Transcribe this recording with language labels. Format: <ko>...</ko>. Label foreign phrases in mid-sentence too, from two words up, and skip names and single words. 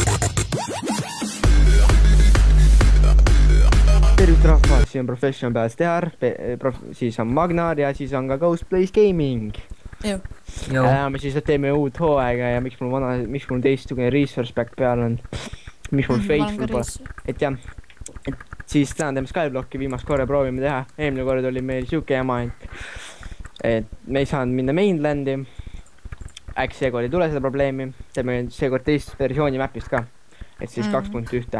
<et>tervist rahvas, siin on Professional BSTR, siis on Magnar ja siis on ka Ghost Plays Gaming. Me siis teeme uut hooaega ja miks mul teistsugune</et> <en>resource back</en> <et>peal on, miks mul faithful pole, et jah, et siis täna teeme Skyblocki, viimast korra proovime teha, eelmine kord oli meil siuke jama, et me ei saanud minna mainlandi, äkki seekord ei tule seda probleemi, teeme seekord teist versiooni mapist ka, et siis 2.1.</et>